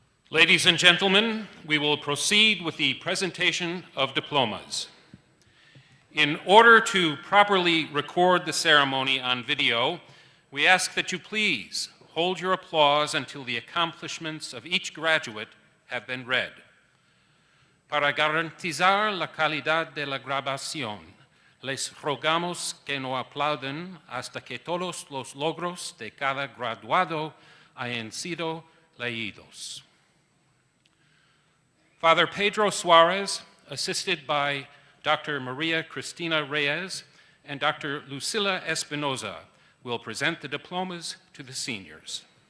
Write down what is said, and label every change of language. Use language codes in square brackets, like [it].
[en] Ladies and gentlemen, we will proceed with the presentation of diplomas. In order to properly record the ceremony on video, we ask that you please hold your applause until the accomplishments of each graduate have been read. [es] Para garantizar la calidad de la grabación, les rogamos que no aplauden hasta que todos los logros de cada graduado hayan sido leídos. [en] Father Pedro Suarez, assisted by Dr. Maria Cristina Reyes and Dr. Lucila Espinoza, will present the diplomas to the seniors.